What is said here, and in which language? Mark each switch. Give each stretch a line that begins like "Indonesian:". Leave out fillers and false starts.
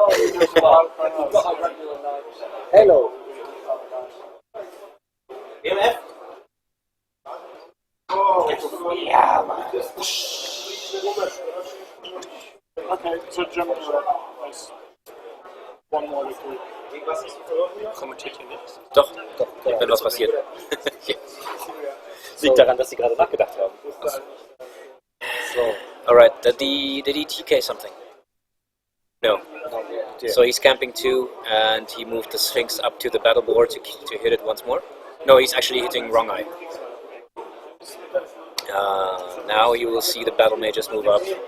English: Hello. EMF? Yeah, man. Okay, so Germany has one more victory.
German: Kommentiert hier nichts? Doch, wenn was passiert. Liegt daran, dass sie gerade nachgedacht haben. So,
English: Alright, did he TK something? No. So he's camping 2 and he moved the Sphinx up to the battle board to hit it once more. No, he's actually hitting wrong eye. Now you will see the battle mages move up.